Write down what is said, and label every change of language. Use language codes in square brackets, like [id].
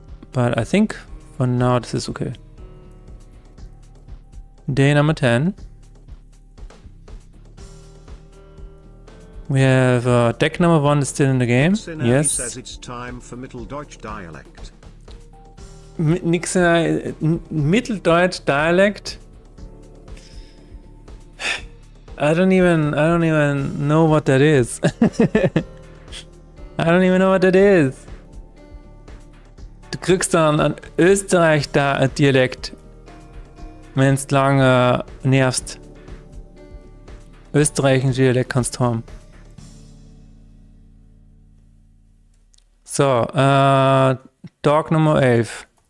[en] But I think for now this is okay. Day number 10. We have deck number 1 is still in the game. Yes. Says it's time for Mitteldeutsch dialect. Mitteldeutsch dialect. I don't even know what that is. I don't even know what that is. [de] Du kriegst dann an Österreich da ein Dialekt, wenn's lange nervst. Österreichischen Dialekt kannst du haben. So, Dog Nummer 11.